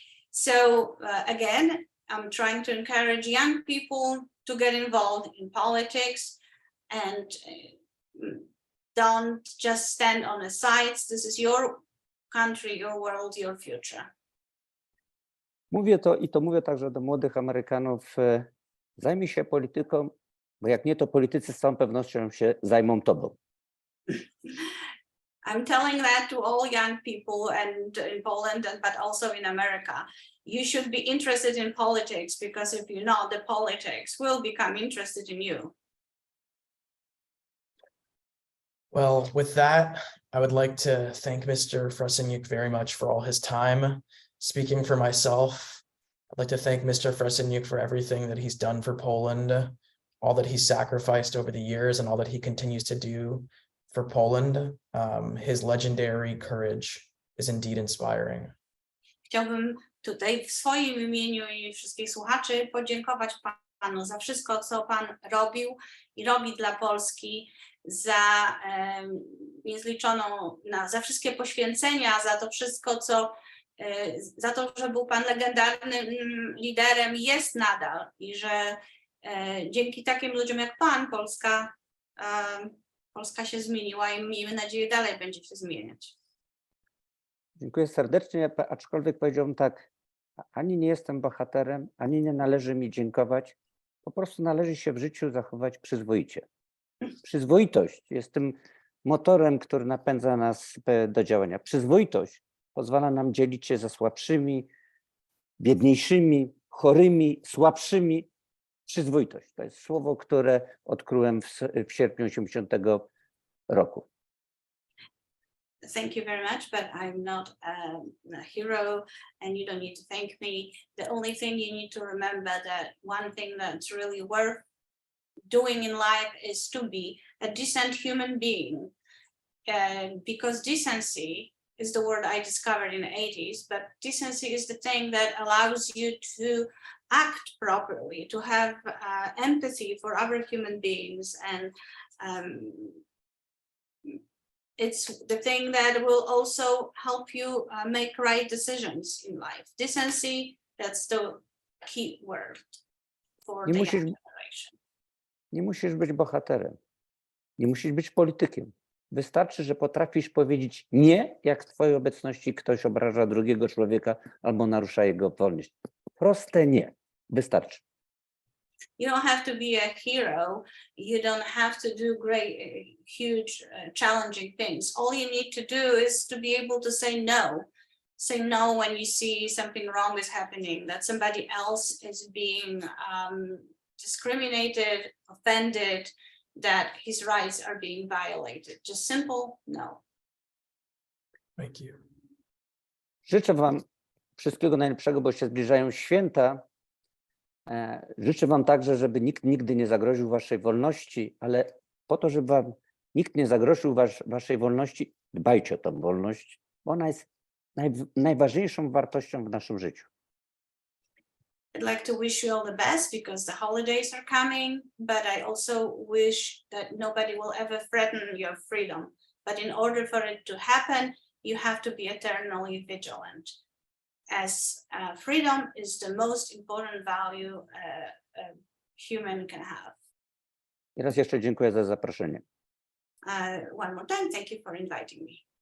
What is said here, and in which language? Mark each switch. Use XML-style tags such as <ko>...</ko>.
<en>So again, I'm trying to encourage young people to get involved in politics and don't just stand on the sides. This is your country, your world, your future.</en> <pl>Mówię także do młodych Amerykanów, zajmij się polityką, bo jak nie, to politycy z całą pewnością się zajmą tobą.</pl> <en>I'm telling that to all young people and in Poland, but also in America. You should be interested in politics because if you're not, the politics will become interested in you. Well, with that, I would like to thank Mr. Frasyniuk very much for all his time. Speaking for myself, I'd like to thank Mr. Frasyniuk for everything that he's done for Poland, all that he's sacrificed over the years and all that he continues to do for Poland. His legendary courage is indeed inspiring.</en> <pl>Chciałbym tutaj w swoim imieniu i wszystkich słuchaczy podziękować panu za wszystko, co pan robił i robi dla Polski, za niezliczoną, za wszystkie poświęcenia, za to wszystko, za to, że był pan legendarnym liderem i jest nadal i że dzięki takim ludziom jak pan Polska się zmieniła i miejmy nadzieję dalej będzie się zmieniać. Dziękuję serdecznie, aczkolwiek powiedziałbym tak, ani nie jestem bohaterem, ani nie należy mi dziękować, po prostu należy się w życiu zachować przyzwoicie. Przyzwoitość jest tym motorem, który napędza nas do działania. Przyzwoitość pozwala nam dzielić się ze słabszymi, biedniejszymi, chorymi, słabszymi. Przyzwoitość to jest słowo, które odkryłem w sierpniu 80 roku.</pl> <en>Thank you very much, but I'm not a hero and you don't need to thank me. The only thing you need to remember that one thing that's really worth doing in life is to be a decent human being. Because decency is the word I discovered in the 80s, but decency is the thing that allows you to act properly, to have empathy for other human beings, and it's the thing that will also help you make right decisions in life. Decency, that's the key word for the young generation.</en> <pl>Nie musisz być bohaterem, nie musisz być politykiem. Wystarczy, że potrafisz powiedzieć nie, jak w twojej obecności ktoś obraża drugiego człowieka albo narusza jego wolność. Proste nie. Wystarczy.</pl> <en>You don't have to be a hero. You don't have to do great, huge, challenging things. All you need to do is to be able to say no. Say no when you see something wrong is happening, that somebody else is being discriminated, offended, that his rights are being violated. Just simple no. Thank you.</en> <pl>Życzę wam wszystkiego najlepszego, bo się zbliżają święta. Życzę wam także, żeby nikt nigdy nie zagroził waszej wolności, ale po to, żeby wam nikt nie zagroził waszej wolności, dbajcie o tę wolność, bo ona jest najważniejszą wartością w naszym życiu.</pl> <en>I'd like to wish you all the best because the holidays are coming, but I also wish that nobody will ever threaten your freedom. But in order for it to happen, you have to be eternally vigilant. As freedom is the most important value a human can have.</en> <pl>I raz jeszcze dziękuję za zaproszenie.</pl> <en>One more time, thank you for inviting me.</en>